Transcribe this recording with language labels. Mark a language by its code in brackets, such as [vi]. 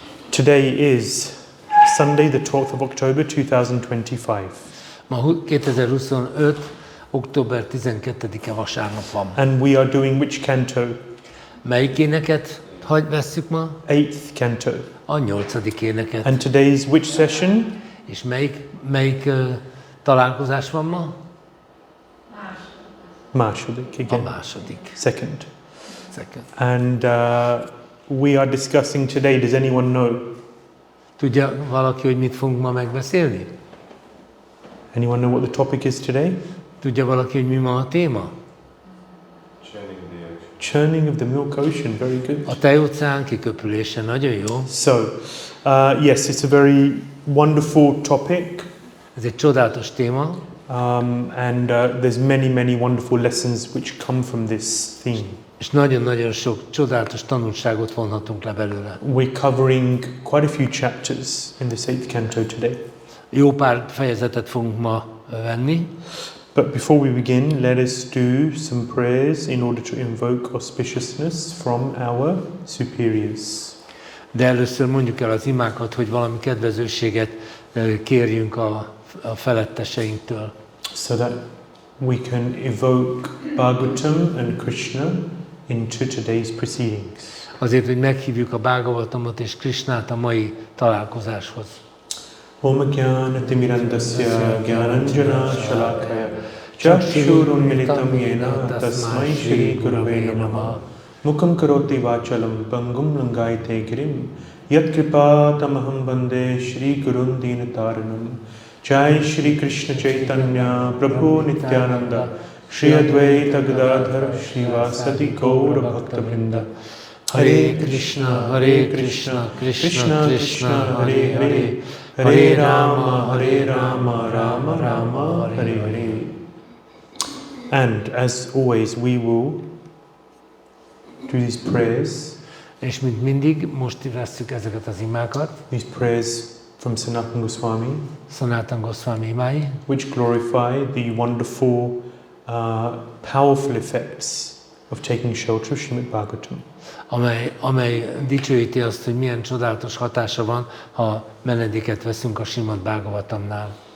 [en] Today is Sunday, the 12th of October 2025. [hu] Ma 2025. október 12-e vasárnap van. [en] And we are doing which canto? [hu] Melyik éneket vesszük ma? [en] 8th canto. [hu] A 8. éneket. [en] And today's which session? [hu] És melyik találkozás van ma? Második [en] again. [hu] A második. [en] Second. Second. And we are discussing today, does anyone know? [hu] Tudja valaki, hogy mit fogunk ma megbeszélni? [en] Anyone know what the topic is today? [hu] Tudja valaki, hogy mi ma a téma? [en] Churning of the milk ocean, very good. [hu] A tejóceán kiköpülése, nagyon jó. [en] So, yes, it's a very wonderful topic. [hu] Ez egy csodálatos téma. [en] And there's many wonderful lessons which come from this theme. [hu] És nagyon-nagyon sok csodálatos tanulságot vonhatunk le belőle. [en] We're covering quite a few chapters in this 8th canto today. [hu] Jó pár fejezetet fogunk ma venni. [en] But before we begin, let us do some prayers in order to invoke auspiciousness from our superiors. [hu] De először mondjuk el az imákat, hogy valami kedvezőséget kérjünk a feletteseinktől. [en] So that we can evoke Bhagavatam and Krishna into today's proceedings. [hu] Azért, hogy meghívjuk a Bhagavatamot és Krishnát a mai találkozáshoz. [sa] Om Jnana-timirandasya Jnananjana Shalakaya Chakshurunmilitam Yena Tasmai Shri Gurave Namaha Mukam Karoti Vachalam Pangum Langaite Girim Yat Kripa Tamaham Bande Shri Gurun Dinataranam Jai Shri Krishna Chaitanya Prabhu Nityananda Shri Advaita Gadadhar Shri Vasati Gaura Bhakta Vrinda Hare Krishna, Krishna Krishna, Hare Hare, Hare Rama, Rama Rama, Hare Hare. [en] And as always, we will do these prayers. [hu] És mint mindig, most vesszük ezeket az imákat. [en] These prayers from Sanatana Goswami, [hu] Sanatana Goswami imái, [en] which glorify the wonderful, powerful effects of taking shelter of Śrīmad-Bhāgavatam. [hu] amely dicsőíti azt, hogy milyen csodálatos hatása van, ha menedéket veszünk a Śrīmad-Bhāgavatamnál.